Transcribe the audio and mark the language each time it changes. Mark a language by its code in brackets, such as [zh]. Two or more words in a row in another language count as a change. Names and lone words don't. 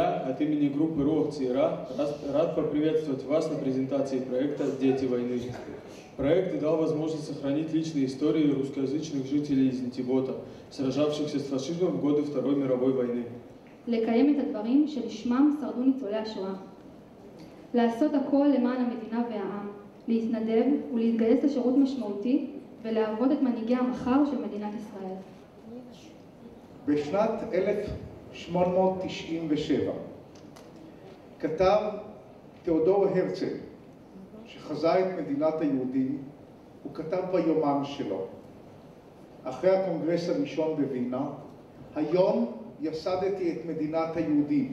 [ru] от имени группы «Рух Цира» рад поприветствовать вас на презентации проекта «Дети войны». Проект дал возможность сохранить личные истории русскоязычных жителей из Нетибота, сражавшихся с фашизмом в годы Второй мировой войны. [he] לקיים את הדברים שלשמם שרדו ניצולי השואה. לעשות הכל למען המדינה והעם, להתנדב ולהתגייס לשירות משמעותי ולהרבות את מנהיגי המחר של מדינת ישראל. בשנת 1897 כתב תיאודור הרצל, שחזה את מדינת היהודים, הוא כתב ביומן שלו, אחרי הקונגרס הראשון בווינה, היום יסדתי את מדינת היהודים.